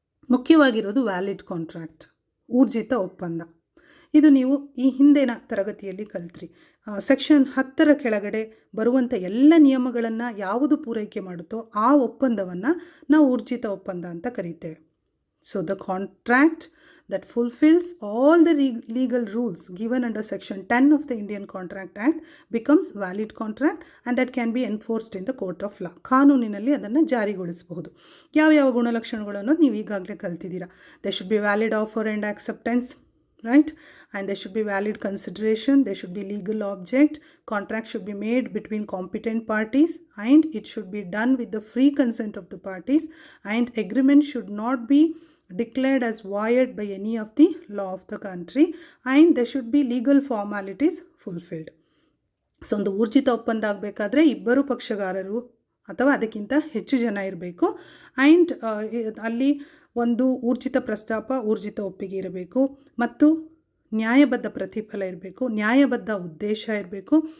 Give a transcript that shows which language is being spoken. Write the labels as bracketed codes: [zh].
[kn] ಮುಖ್ಯವಾಗಿರೋದು valid contract, ಊರ್ಜಿತ ಒಪ್ಪಂದ. ಇದು ನೀವು ಈ ಹಿಂದಿನ ತರಗತಿಯಲ್ಲಿ ಕಲಿತ್ರಿ. ಸೆಕ್ಷನ್ 10 ಕೆಳಗಡೆ ಬರುವಂಥ ಎಲ್ಲ ನಿಯಮಗಳನ್ನು ಯಾವುದು ಪೂರೈಕೆ ಮಾಡುತ್ತೋ ಆ ಒಪ್ಪಂದವನ್ನು ನಾವು ಊರ್ಜಿತ ಒಪ್ಪಂದ ಅಂತ ಕರೀತೇವೆ. [en] So the contract that fulfills all the legal rules given under section 10 of the Indian Contract Act becomes valid contract and that can be enforced in the court of law. [kn] ಕಾನೂನಿನಲ್ಲಿ ಅದನ್ನು ಜಾರಿಗೊಳಿಸಬಹುದು. ಯಾವ ಗುಣಲಕ್ಷಣಗಳನ್ನು ನೀವು ಈಗಾಗಲೇ ಕಲ್ತಿದ್ದೀರಾ. [en] there should be valid offer and acceptance, right? And there should be valid consideration, there should be legal object, contract should be made between competent parties and it should be done with the free consent of the parties, and agreement should not be declared as void by any of the law of the country, and there should be legal formalities fulfilled. [kn] So ಒಂದು ಊರ್ಜಿತ ಒಪ್ಪಂದ ಆಗಬೇಕಾದ್ರೆ ಇಬ್ಬರು ಪಕ್ಷಗಾರರು ಅಥವಾ ಅದಕ್ಕಿಂತ ಹೆಚ್ಚು ಜನ ಇರಬೇಕು. And ಅಲ್ಲಿ ಒಂದು ಊರ್ಜಿತ ಪ್ರಸ್ತಾಪ, ಊರ್ಜಿತ ಒಪ್ಪಿಗೆ ಇರಬೇಕು, ಮತ್ತು ನ್ಯಾಯಬದ್ಧ ಪ್ರತಿಫಲ ಇರಬೇಕು, ನ್ಯಾಯಬದ್ಧ ಉದ್ದೇಶ ಇರಬೇಕು.